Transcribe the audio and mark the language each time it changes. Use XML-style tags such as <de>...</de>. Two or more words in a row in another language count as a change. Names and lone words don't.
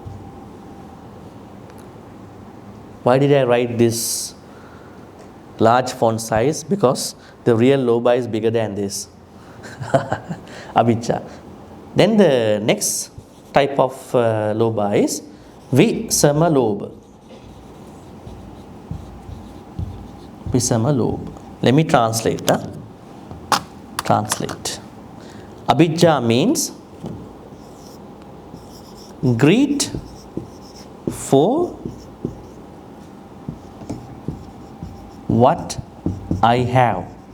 <en>Why did I write this large font size? Because the real lobha is bigger than this. Abhijja. Then the next type of lobha is visamalobha.</en> <pi>Visama Lobha.</pi> <en>Let me translate. Translate. Abhijja means greed for what I have.</en>